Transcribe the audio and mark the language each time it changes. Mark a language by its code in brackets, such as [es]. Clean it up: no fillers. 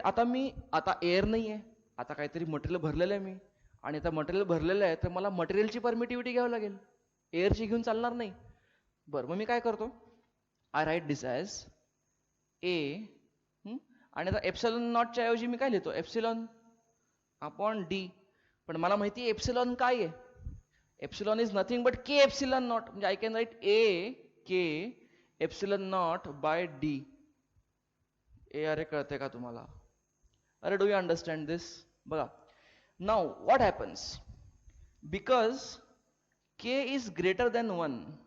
[mr] आता एअर नाही आहे. आता काहीतरी मटेरियल भरलेलं आहे मी आणि आता मटेरियल भरलेलं आहे तर मला मटेरियलची परमिटिव्हिटी घ्यावी लागेल. एअरची घेऊन चालणार नाही. बरं मग मी काय करतो. [en] I write this as A [mr] आणि आता एप्सिलॉन नॉटच्या ऐवजी मी काय लिहितो एप्सिलॉन अपॉन डी. पण मला माहिती आहे एप्सिलॉन काय आहे. [en] Epsilon is nothing but K epsilon naught. म्हणजे I can write A K epsilon naught by D. [mr] ए अरे कळते का तुम्हाला. अरे [en] Do you understand this. बघा now what happens because K is greater than 1.